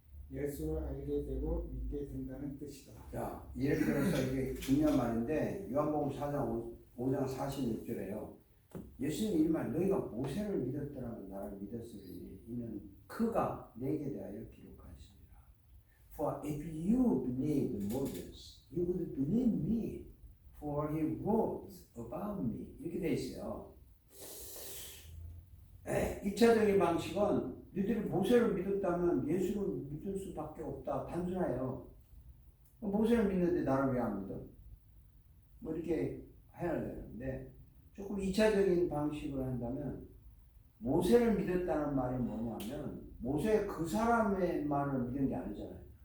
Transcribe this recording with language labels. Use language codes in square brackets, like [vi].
[ko] 예수를 알게 되고 믿게 된다는 뜻이다. 자, 이렇게 해서 이게 중요한 말인데 요한복음 4장 5장 46절에요. 예수님 이 말 너희가 모세를 믿었더라면 나를 믿었으리니 이는 그가 내게 대하여 기록하였습니다. [en] For if you believed Moses, you would believe me, for he wrote about me. [ko] 이렇게 돼 있어요. 1차적인 방식은 너희들이 모세를 믿었다면 예수를 믿을 수밖에 없다. 단순해요. 모세를 믿는데 나를 왜 안 믿어? 뭐 이렇게 해야 되는데 조금 2차적인 방식으로 한다면 모세를 믿었다는 말이 뭐냐면 모세 그 사람의 말을 믿은 게 아니잖아요.